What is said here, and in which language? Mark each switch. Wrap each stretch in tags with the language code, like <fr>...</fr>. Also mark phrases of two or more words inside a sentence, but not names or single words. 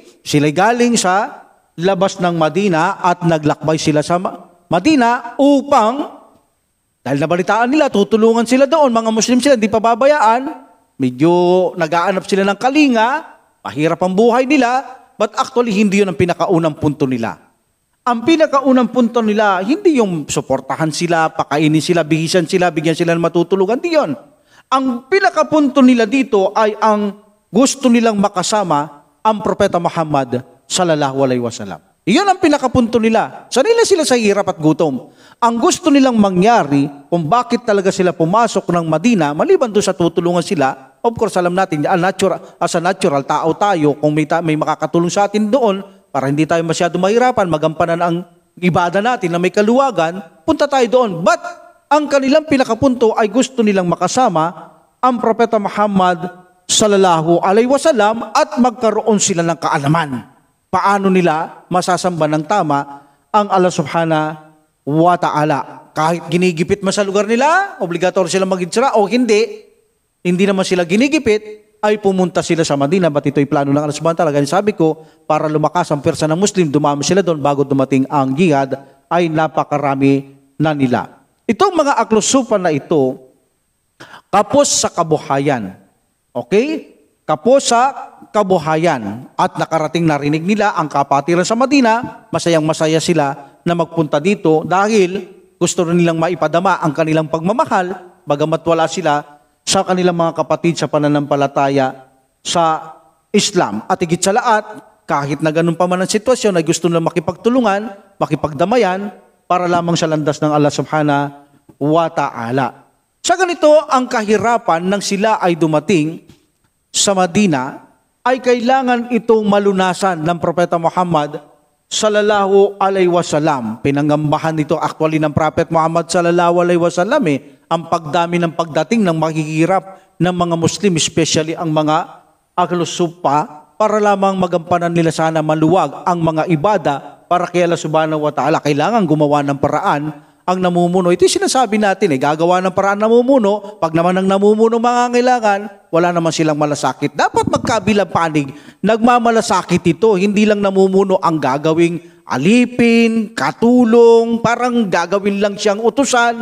<tl>Sila'y galing sa labas ng Madina at naglakbay sila sa Madina upang, dahil nabalitaan nila, tutulungan sila doon, mga Muslim sila, hindi pa babayaan, medyo nag-aanap sila ng kalinga, mahirap ang buhay nila,</tl> <en>but actually</en> <tl>hindi yun ang pinakaunang punto nila. Ang pinakaunang punto nila, hindi yung suportahan sila, pakainin sila, bihisan sila, bigyan sila ng matutulugan, hindi yun. Ang pinakapunto nila dito ay ang gusto nilang makasama ang Propeta Muhammad</tl> <ar>صلى الله عليه وسلم.</ar> <tl>Iyon ang pinakapunto nila. Sanila sila sa hirap at gutom. Ang gusto nilang mangyari kung bakit talaga sila pumasok ng Madina, maliban doon sa tutulungan sila,</tl> <en>of course</en> <tl>alam natin,</tl> <en>as a natural,</en> <tl>tao tayo, kung may makakatulong sa atin doon, para hindi tayo masyado mahirapan, magampanan ang ibada natin na may kaluwagan, punta tayo doon. But ang kanilang pinakapunto ay gusto nilang makasama ang Propeta Muhammad</tl> <ar>صلى الله عليه وسلم</ar> <tl>at magkaroon sila ng kaalaman. Paano nila masasamba ng tama ang</tl> <ar>الله سبحانه وتعالى.</ar> <tl>Kahit ginigipit man sa lugar nila, obligatory sila mag-hijra o hindi naman sila ginigipit, ay pumunta sila sa Madina. Ba't ito'y plano ng</tl> <ar>الله سبحانه وتعالى?</ar> <tl>Sabi ko, para lumakas ang pwersa ng Muslim, dumami sila doon bago dumating ang jihad, ay napakarami na nila. Itong mga aklusupan na ito, kapos sa kabuhayan. Okay? Kapos sa kabuhayan. At nakarating narinig nila ang kapatiran sa Madina, masayang-masaya sila na magpunta dito dahil gusto rin nilang maipadama ang kanilang pagmamahal, bagamat wala sila sa kanilang mga kapatid sa pananampalataya sa Islam. At higit sa lahat, kahit na ganun pa man ang sitwasyon, ay gusto nilang makipagtulungan, makipagdamayan, para lamang sa landas ng</tl> <ar>الله سبحانه وتعالى.</ar> <tl>Sa ganito, ang kahirapan nang sila ay dumating sa Madina, ay kailangan itong malunasan ng Propeta Muhammad</tl> <ar>صلى الله عليه وسلم.</ar> <tl>Pinangambahan ito actually ng Prophet Muhammad</tl> <ar>صلى الله عليه وسلم</ar> <tl>ang pagdami ng pagdating ng mahihirap ng mga Muslim, especially ang mga aklusupa, para lamang magampanan nila sana maluwag ang mga ibada para kay</tl> <ar>الله سبحانه وتعالى.</ar> <tl>Kailangan gumawa ng paraan ang namumuno. Ito yung sinasabi natin, gagawa ng paraan namumuno. Pag naman ang namumuno mangangailangan, wala naman silang malasakit. Dapat magkabilang panig, nagmamalasakit ito. Hindi lang namumuno ang gagawing alipin, katulong, parang gagawin lang siyang utusan.</tl>